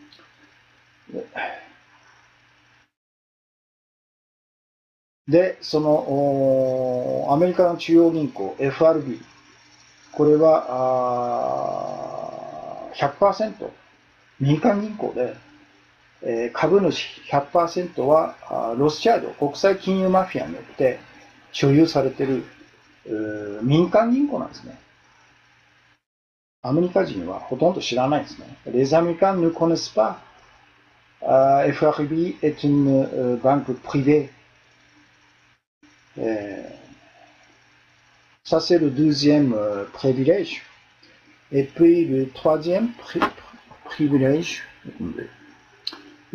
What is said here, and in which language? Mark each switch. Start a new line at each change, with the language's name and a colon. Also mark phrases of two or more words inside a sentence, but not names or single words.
Japanese: で、そのアメリカの中央銀行 FRB、これは100% 民間銀行で、株主 100% はロスチャールド国際金融マフィアによって所有されている民間銀行なんですね。アメリカ人はほとんど知らないですね。
French: Les Américains ne connaissent pas. FRB est une banque privée. Ça c'est le deuxième privilège. Et puis le troisième privilège.